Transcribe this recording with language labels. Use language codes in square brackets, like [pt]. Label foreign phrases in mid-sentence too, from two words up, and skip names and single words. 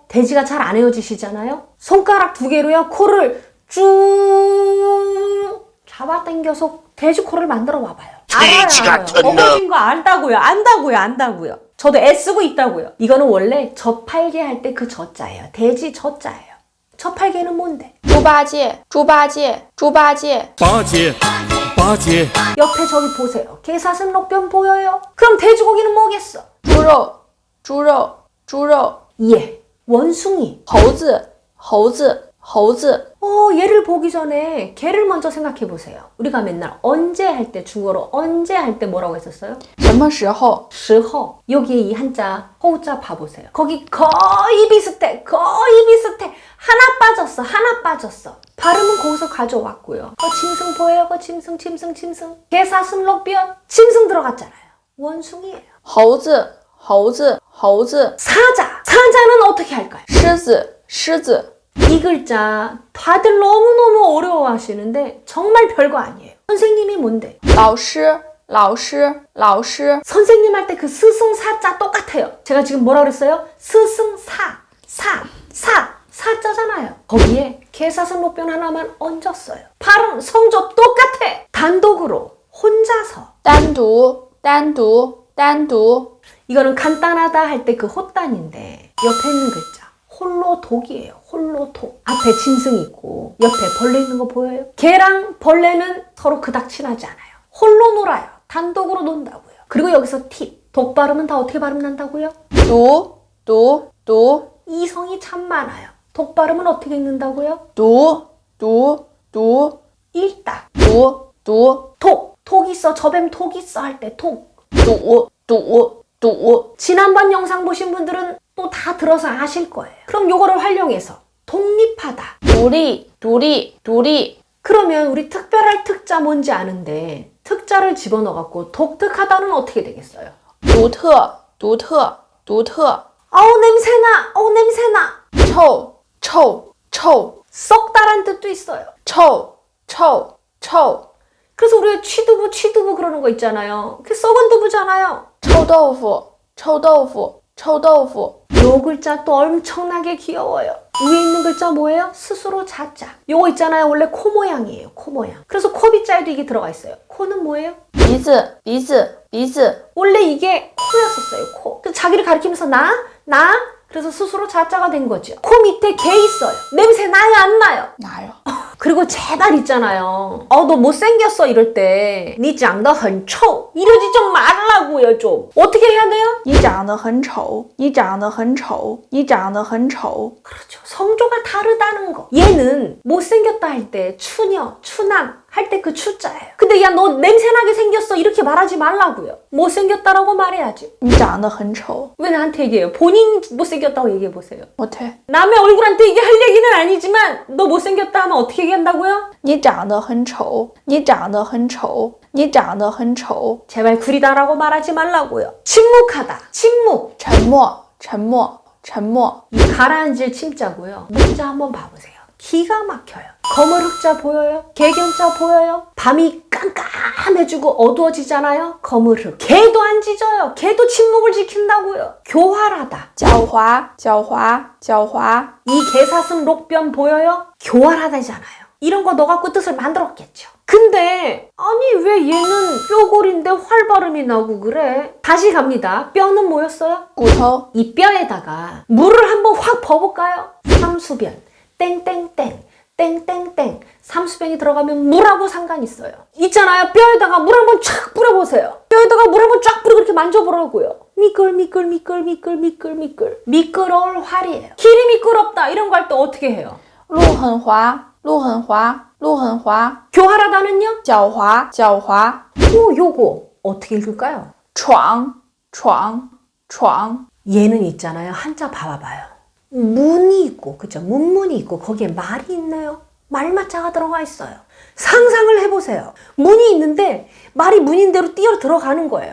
[ko] 돼지가 잘 안 헤어지시잖아요. 손가락 2개로요 코를 쭉 잡아당겨서 돼지 코를 만들어 봐봐요. 돼지 같은 놈. 어거진 거 안다고요. 저도 애쓰고 있다고요. 이거는 원래 저팔계 할 때 그 저자예요. 돼지 저자예요. 저팔계는 뭔데? [zh] 猪八戒八戒了解。 [ko] 옆에 저기 보세요. 개사슴 록변 보여요? 그럼 돼지고기는 뭐겠어? [zh] 猪肉，猪肉，猪肉， [ko] 예, 원숭이. [zh] 猴子，猴子，猴子， [ko] 얘를 보기 전에 개를 먼저 생각해 보세요. 우리가 맨날 언제 할 때, 중국어로 언제 할 때 뭐라고 했었어요? [zh] 什么时候？时候. [ko] 여기에 이 한자, 호자 봐보세요. 거기 거의 비슷해. 거의 비슷해. 하나 빠졌어. 하나 빠졌어. 발음은 거기서 가져왔고요. 짐승 보여요? 짐승, 짐승, 짐승. 개사슴 록변. 짐승 들어갔잖아요. 원숭이에요. [zh] 猴子，猴子，猴子， [ko] 사자. 사자는 어떻게 할까요? [zh] 狮子，狮子， [ko] 이 글자 다들 너무너무 어려워하시는데 정말 별거 아니에요. 선생님이 뭔데? [zh] 老师，老师，老师， [ko] 선생님 할 때 그 스승사자 똑같아요. 제가 지금 뭐라 그랬어요? 스승사, 사자잖아요. 거기에 개사슴 록변 하나만 얹었어요. 발음, 성조 똑같아. 단독으로, 혼자서. [zh] 单独，单独，单独， [ko] 이거는 간단하다 할 때 그 헛단인데 옆에 있는 글자 홀로 독이에요. 홀로 독. 앞에 짐승이 있고 옆에 벌레 있는 거 보여요? 개랑 벌레는 서로 그닥 친하지 않아요. 홀로 놀아요. 단독으로 논다고요. 그리고 여기서 팁. 독 발음은 다 어떻게 발음 난다고요? [zh] 读，读，读， [ko] 이성이 참 많아요. 독 발음은 어떻게 읽는다고요? [zh] 读，读，读， [ko] 읽다. [zh] 读，读， [ko] 독 있어. 저뱀 독 있어 할 때 독. [zh] 赌，赌，赌， [ko] 지난번 영상 보신 분들은 또 다 들어서 아실 거예요. 그럼 요거를 활용해서 독립하다. [zh] 独立，独立，独立， [ko] 그러면 우리 특별할 특자 뭔지 아는데 특자를 집어넣어갖고 독특하다는 어떻게 되겠어요? [zh] 独特，独特，独特， [ko] 어우 냄새나. 어우 냄새나. [zh] 臭，臭，臭， [ko] 썩다란 뜻도 있어요. [zh] 臭，臭，臭， [ko] 그래서 우리가 취두부 그러는 거 있잖아요. 그게 썩은 두부잖아요. [zh] 臭豆腐，臭豆腐，臭豆腐， [ko] 요 글자 또 엄청나게 귀여워요. 위에 있는 글자 뭐예요? 스스로 자자. 요거 있잖아요. 원래 코 모양이에요. 코 모양. 그래서 코빗자에도 이게 들어가 있어요. 코는 뭐예요? [zh] 鼻子，鼻子，鼻子， [ko] 원래 이게 코였었어요. 코. 그래서 자기를 가리키면서 나. 그래서 스스로 자자가 된 거죠. 코 밑에 개 있어요. 냄새 나요 안 나요? 나요. 그리고 제발 있잖아요. 너 못생겼어 이럴 때. [zh] 你长得很臭. [ko] 이러지 좀 말라고요 좀. 어떻게 해야 돼요? [zh] 你长得很丑，你长得很丑，你长得很丑， [ko] 그렇죠. 성조가 다르다는 거. 얘는 못생겼다 할 때 추녀, 추남 할 때 그 추자예요. 근데 야 너 냄새나게 생겼어 이렇게 말하지 말라고요. 못생겼다라고 말해야지. [zh] 你长得很丑， [ko] 왜 나한테 얘기해요? 본인 못생겼다고 얘기해보세요. 못해. 남의 얼굴한테 얘기할 얘기는 아니지만 너 못생겼다 하면 어떻게 얘기한다고요? [zh] 你长得很丑，你长得很丑，你长得很丑， [ko] 제발 구리다라고 말하지 말라고요. 침묵하다. 침묵. [zh] 沉默，沉默，沉默， [ko] 이 가라앉을 침자고요. 문자 한번 봐보세요. 기가 막혀요. 거물 흑자 보여요? 개견자 보여요? 밤이 깜깜해지고 어두워지잖아요? 거물 흑. 개도 안 짖어요. 개도 침묵을 지킨다고요. 교활하다. [zh] 狡猾，狡猾，狡猾， [ko] 이 개사슴 록변 보여요? 교활하다잖아요. 이런 거 너 갖고 뜻을 만들었겠죠. 근데 아니 왜 얘는 뼈골인데 활 발음이 나고 그래? 다시 갑니다. 뼈는 뭐였어요? [zh] 骨头， [ko] 이 뼈에다가 물을 한번 확 버볼까요? 삼수변. 땡땡땡 땡땡땡 삼수변이 들어가면 물하고 상관이 있어요. 있잖아요. 뼈에다가 물 한번 쫙 뿌려보세요. 뼈에다가 물 한번 쫙 뿌리고 이렇게 만져보라고요. 미끌 미끌어올 활이에요. 길이 미끄럽다 이런 거 할 때 어떻게 해요? [zh] 路很滑，路很滑，路很滑， [ko] 교활하다는요? [zh] 狡猾，狡猾， [ko] 요거 어떻게 읽을까요? [zh] 闯，闯，闯， [ko] 얘는 있잖아요. 한자 봐봐요. 문이 있고, 그죠? 문문이 있고, 거기에 말이 있네요. 말맞자가 들어가 있어요. 상상을 해보세요. 문이 있는데, 말이 문인 대로 뛰어 들어가는 거예요.